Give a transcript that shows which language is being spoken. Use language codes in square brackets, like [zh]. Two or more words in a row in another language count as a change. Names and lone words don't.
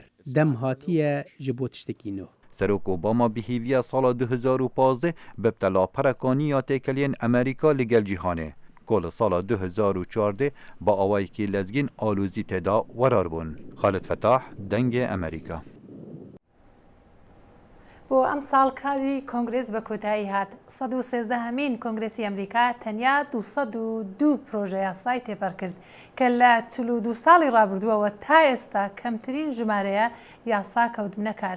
[ku] Dem hatiye ji bo tiştekî nû. Serok Obama bihêviya sala 2015 bi telaperekaniya têkeliyên Amerîka li gel cîhanê. Ku li sala 2014 bi awayekî lezgîn alûzî têda werar bûn. Xalid Fetah, Dengê Amerîka. [ckb] بۆ ئەم ساڵکاری کۆنگرس بە کۆتایی هات 113هەمین کۆنگرسی ئەمریکا تەنیا 202 پرۆژە یاسای تێپەر کرد کە لە 42 ساڵی ڕابردووەوە تا ئێستا کەمترین ژمارەیە یاسا کەوتبنە کار.